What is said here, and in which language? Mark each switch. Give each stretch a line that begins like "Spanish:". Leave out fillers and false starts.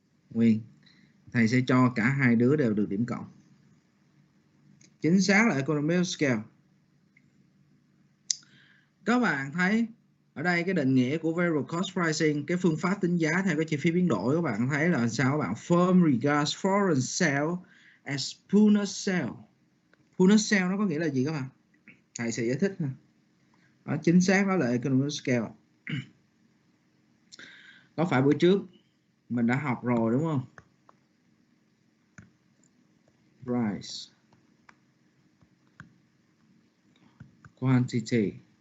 Vietnamese: Nguyên. Thầy sẽ cho cả hai đứa đều được điểm cộng. Chính xác là Economics of scale. Các bạn thấy ở đây cái định nghĩa của variable cost pricing, cái phương pháp tính giá theo cái chi phí biến đổi, các bạn thấy là sao các bạn?
English: Firm regards foreign sale as puner sale.
Vietnamese: Puner sale nó có nghĩa là gì các bạn? Thầy sẽ giải thích nè. Đó, chính xác đó là economic scale. Có phải bữa trước mình đã học rồi đúng không?
English: Price quantity.